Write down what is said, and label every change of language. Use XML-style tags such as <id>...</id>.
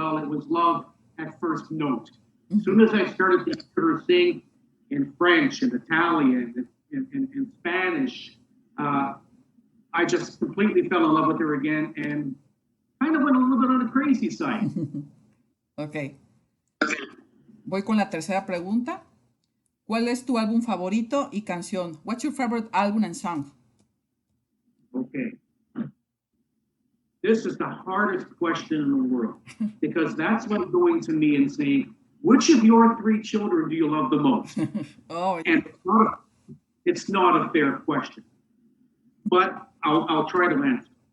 <en>Well, it was love at first note. As soon as I started to hear her sing in French and Italian and Spanish, I just completely fell in love with her again and kind of went a little bit on the crazy side. Ok.</en> <es>Voy con la tercera pregunta. ¿Cuál es tu álbum favorito y canción?</es> <en>What's your favorite album and song? Okay. This is the hardest question in the world because that's like going to me and saying, which of your 3 children do you love the most? Oh, and it's not a fair question, but I'll try to answer.</en>